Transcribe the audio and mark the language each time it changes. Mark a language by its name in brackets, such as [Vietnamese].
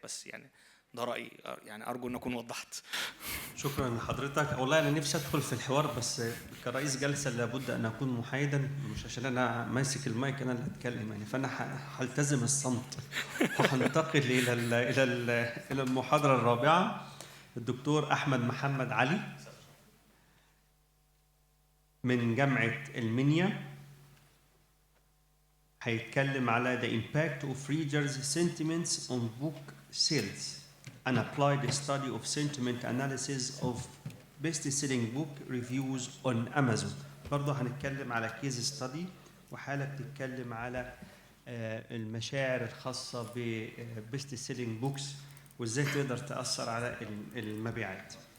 [Arabic] بس يعني ده رايي، يعني ارجو ان اكون وضحت. شكرا لحضرتك. والله انا نفسي ادخل في الحوار، بس كرئيس جلسه لابد ان اكون محايدا، مش عشان انا ماسك المايك انا اللي اتكلم يعني. فانا هلتزم الصمت وهنتقل الى المحاضره الرابعه. الدكتور أحمد محمد علي من جامعة المنيا، هيتكلم على [English] the impact of readers' sentiments on book sales, an applied study of sentiment analysis of best-selling book reviews on Amazon. [Arabic] برضه هنتكلم على كيس ستادي وحالة بتتكلم على المشاعر الخاصة ببيست سيلينج بوكس وازاي تقدر تأثر على المبيعات.